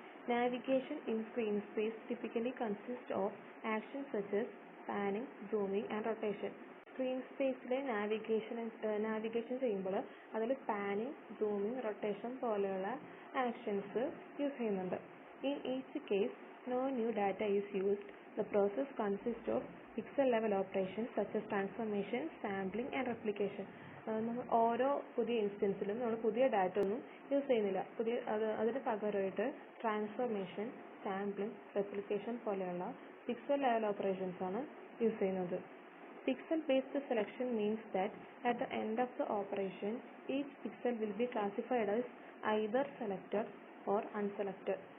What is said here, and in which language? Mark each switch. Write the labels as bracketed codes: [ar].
[en] Navigation in screen space typically consist of action such as panning, zooming and rotation. [ml] Screen സ്പേസിലെ navigation ചെയ്യുമ്പോൾ അതിൽ panning, zooming, rotation പോലെയുള്ള actions use ചെയ്യുന്നുണ്ട്. [en] In each case no new data is used. The process consists of pixel level operations such as transformation, sampling and replication. [ml] നമ്മൾ ഓരോ പുതിയ ഇൻസ്റ്റൻസിലും നമ്മൾ പുതിയ ഡാറ്റ ഒന്നും യൂസ് ചെയ്യുന്നില്ല. അതിന് പകരമായിട്ട് ട്രാൻസ്ഫോർമേഷൻ, സാമ്പിളിംഗ്, റെപ്ലിക്കേഷൻ പോലെയുള്ള പിക്സൽ ലെവൽ ഓപ്പറേഷൻസ് ആണ് യൂസ് ചെയ്യുന്നത്. [en] Pixel based selection means that at the end of the operation each pixel will be classified as either selected or unselected.